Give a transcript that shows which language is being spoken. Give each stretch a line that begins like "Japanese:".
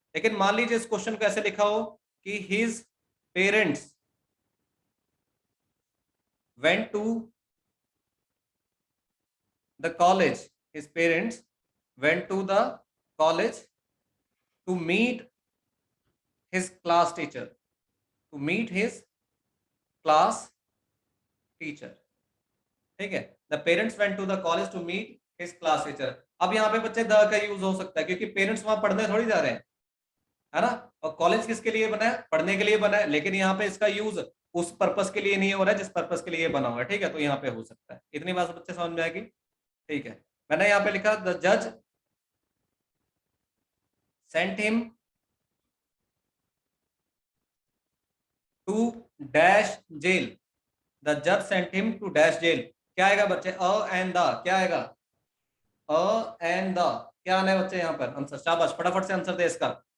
Hindi: लेकिन मान लीजिए इस क्वेश्चन को ऐसे लिखा हो कि
English: His parents went to the college, his parents went to the college to meet his class teacher, to meet his class teacher।
Hindi: ठीक है,
English: the parents went to the college to meet his class teacher।
Hindi: अब यहाँ पे बच्चे the का use हो सकता है, क्योंकि पेरेंट्स वहां पढ़ने थोड़ी जा रहे हैं, है ना, और कॉलेज किसके लिए बना है, पढ़ने के लिए बना है, लेकिन यहाँ पे इसका यूज उस पर्पस के लिए नहीं हो रहा है जिस पर्पस के लिए बना हुआ है। ठीक है, तो यहाँ पे हो सकता है, इतनी बात बच्चे समझ में आएगी। ठीक है, मैंने यहाँ पे लिखा
English: the जज sent him to dash jail,
Hindi: the जज sent him to dash jail, क्या आएगा बच्चे, एंड द, क्या आएगा, एंड द, क्या आना है बच्चे यहाँ पर आंसर, शाबाश, फटाफट से आंसर दे इसका।